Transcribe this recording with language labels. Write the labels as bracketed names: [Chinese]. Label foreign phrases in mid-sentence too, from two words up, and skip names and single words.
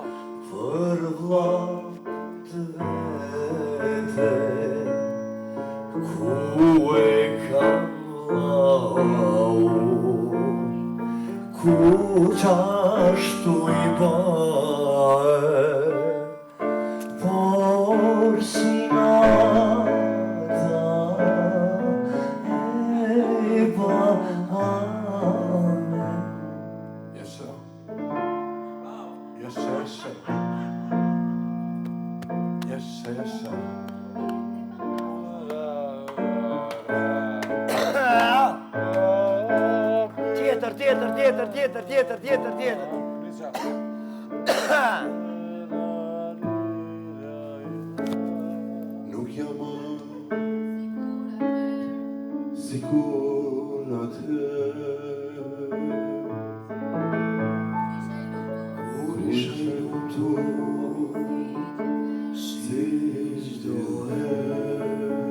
[Albanian] për vlla të vete, ku e kam vllaun, ku qashtu i bae, por si nata e bahane. [English] Yes, sir. Yes, sir, yes, sir. Yes, sir, yes, sir. [Albanian] Tjetër. Nuk jam më sikur atëherë, kur ishe lumtur si çdo herë.